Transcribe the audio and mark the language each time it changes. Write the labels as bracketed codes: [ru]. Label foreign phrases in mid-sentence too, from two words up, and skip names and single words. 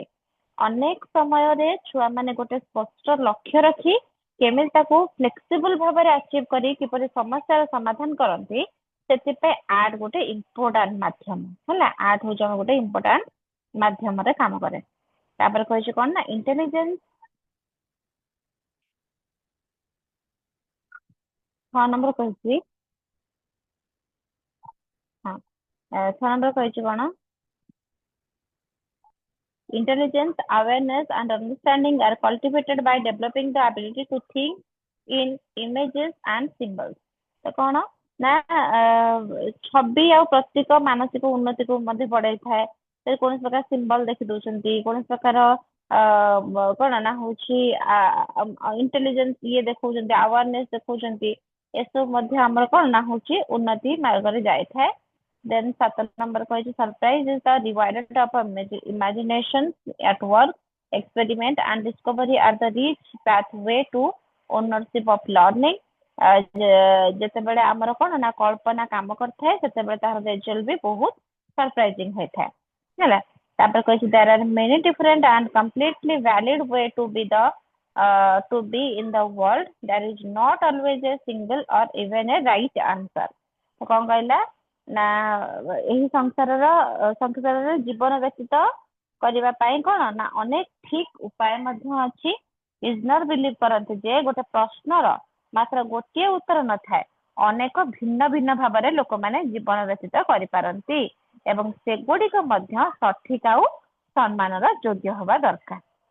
[or] ଅନେକ ସମୟରେ ଛୁଆ ମାନେ ଗୋଟେ ସ୍ପଷ୍ଟ ଲକ୍ଷ୍ୟ ରଖି କେମିତି ତାକୁ ଫ୍ଲେକ୍ସିବଲ ଭାବରେ ଆଚିଭ କରି କିପରି ସମସ୍ୟାର ସମାଧାନ କରନ୍ତି ସେଥିପାଇଁ ଆର୍ଟ ଗୋଟେ ଇମ୍ପୋର୍ଟାଣ୍ଟ ମାଧ୍ୟମ ହେଲା ଆର୍ଟ ହଉଛି ଆମର ଗୋଟେ ଇମ୍ପୋର୍ଟାଣ୍ଟ ମାଧ୍ୟମରେ କାମ କରେ। ତାପରେ କହିଛି କଣ ନା ଇଣ୍ଟେଲିଜେନ୍ସ 6 ନମ୍ବର କହିଛି ହଁ ଛଅ ନମ୍ବର କହିଛି କଣ? [en] Intelligence, awareness, and understanding are cultivated by developing the ability to think in images and symbols. [or] ତ କଣ ନା ଛବି ଆଉ ପ୍ରତୀକ ମାନସିକ ଉନ୍ନତିକୁ ମଧ୍ୟ ବଢାଇଥାଏ। ସେ କୌଣସି ପ୍ରକାର ସିମ୍ବଲ ଦେଖି ଦଉଛନ୍ତି, କୌଣସି ପ୍ରକାର କଣ ନା ହଉଛି ଇଣ୍ଟେଲିଜେନ୍ସ ଇଏ ଦେଖଉଛନ୍ତି, ଆୱାରନେସ ଦେଖଉଛନ୍ତି। ଏସବୁ ମଧ୍ୟ ଆମର କଣ ନା ହଉଛି ଉନ୍ନତି ମାର୍ଗରେ ଯାଇଥାଏ। [en] Then 7 number କହିଛି surprise is the divided of imagination at work, experiment and discovery are the rich pathway to ownership of learning। [or] ଯେତେବେଳେ ଆମର କଣ ନା କଳ୍ପନା କାମ କରିଥାଏ ସେତେବେଳେ ତାହାର ରେଜଲ୍ଟ ବି ବହୁତ ସରପ୍ରାଇଜିଂ ହେଇଥାଏ ହେଲା। ତାପରେ କହିଛି [en] there are many different and completely valid way to be in the world, there is not always a single or even a right answer। [or] ତ କଣ କହିଲା ନା ଏହି ସଂସାରର ଜୀବନ ବ୍ୟତୀତ କରିବା ପାଇଁ କଣ ନା ଅନେକ ଠିକ ଉପାୟ ମଧ୍ୟ ଅଛି। ଇଜନର ବିଲିଭ କରନ୍ତି ଯେ ଗୋଟେ ପ୍ରଶ୍ନର ମାତ୍ର ଗୋଟିଏ ଉତ୍ତର ନଥାଏ, ଅନେକ ଭିନ୍ନ ଭିନ୍ନ ଭାବରେ ଲୋକମାନେ ଜୀବନ ବ୍ୟତୀତ କରିପାରନ୍ତି ଏବଂ ସେଗୁଡିକ ମଧ୍ୟ ସଠିକ ଆଉ ସମ୍ମାନର ଯୋଗ୍ୟ ହବା ଦରକାର।